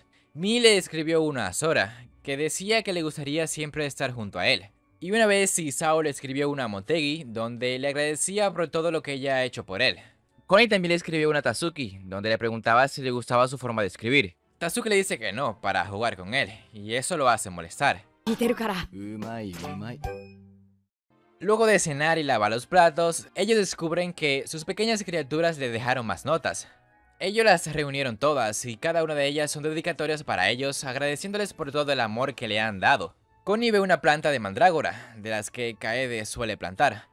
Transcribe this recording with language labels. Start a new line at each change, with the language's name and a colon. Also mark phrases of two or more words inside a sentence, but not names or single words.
Spanish: Mi le escribió una a Sora, que decía que le gustaría siempre estar junto a él. Y una vez Isao le escribió una a Motegi, donde le agradecía por todo lo que ella ha hecho por él. Kone también le escribió una a Tatsuki, donde le preguntaba si le gustaba su forma de escribir. Tatsuki le dice que no, para jugar con él, y eso lo hace molestar.
Japanese: 似てるから。うまいうまい。
Spanish: Luego de cenar y lavar los platos, ellos descubren que sus pequeñas criaturas le dejaron más notas. Ellos las reunieron todas y cada una de ellas son dedicatorias para ellos, agradeciéndoles por todo el amor que le han dado. Connie ve una planta de mandrágora, de las que Kaede suele plantar.